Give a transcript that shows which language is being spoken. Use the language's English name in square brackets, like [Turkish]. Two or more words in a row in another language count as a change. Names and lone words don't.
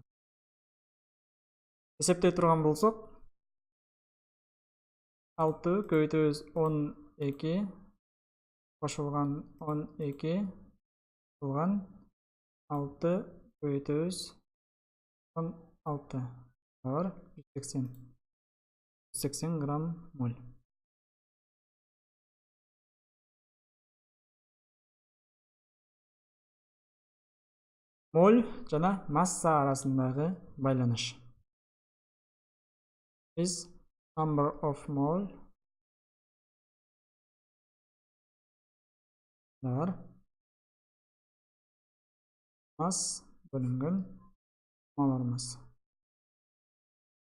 [Kyrgyz] Эсептей турган болсок 6 көбөйтөбүз 12 кошулган 12 кылган 6 көбөйтөбүз 16 бар 180 грамм моль. Моль жана масса арасындагы байланыш. [English] Is number of mole бар. [Kyrgyz] Масс бөлүнгөн молар масса.